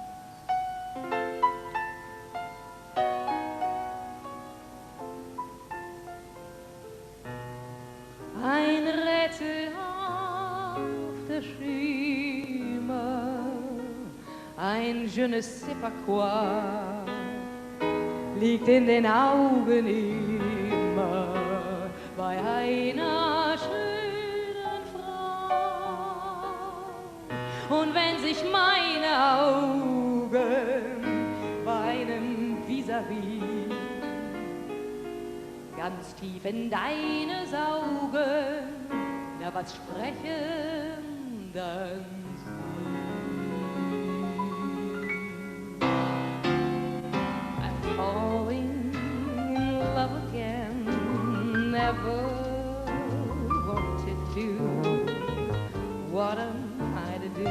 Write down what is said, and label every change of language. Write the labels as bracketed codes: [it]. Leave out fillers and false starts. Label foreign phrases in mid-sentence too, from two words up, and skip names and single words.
[de] Ein rätselhafter Schimmer, ein [fr] je ne sais pas quoi, [de] liegt in den Augen immer bei einer schönen Frau. Und wenn sich meine Augen bei einem Vis-à-vis ganz tief in deine saugen, na was sprechen dann [en] falling in love again, never wanted to. What am I to do?